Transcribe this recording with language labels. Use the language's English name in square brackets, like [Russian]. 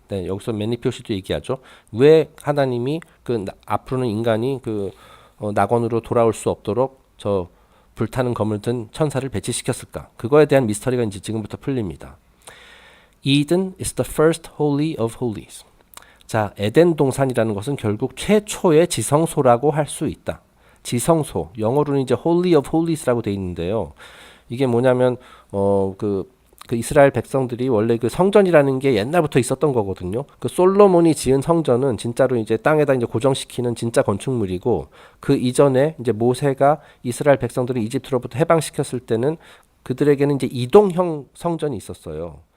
[Korean] 네, 여기서 매니피오 씨도 얘기하죠. 왜 하나님이 앞으로는 인간이 낙원으로 돌아올 수 없도록 저 불타는 검을 든 천사를 배치시켰을까? 그거에 대한 미스터리가 이제 지금부터 풀립니다. [English] Eden is the first holy of holies. [Korean] 자, 에덴 동산이라는 것은 결국 최초의 지성소라고 할 수 있다. 지성소, 영어로는 이제 Holy of Holies라고 돼 있는데요. 이게 뭐냐면 그 이스라엘 백성들이 원래 그 성전이라는 게 옛날부터 있었던 거거든요. 그 솔로몬이 지은 성전은 진짜로 이제 땅에다 이제 고정시키는 진짜 건축물이고, 그 이전에 이제 모세가 이스라엘 백성들을 이집트로부터 해방시켰을 때는 그들에게는 이제 이동형 성전이 있었어요.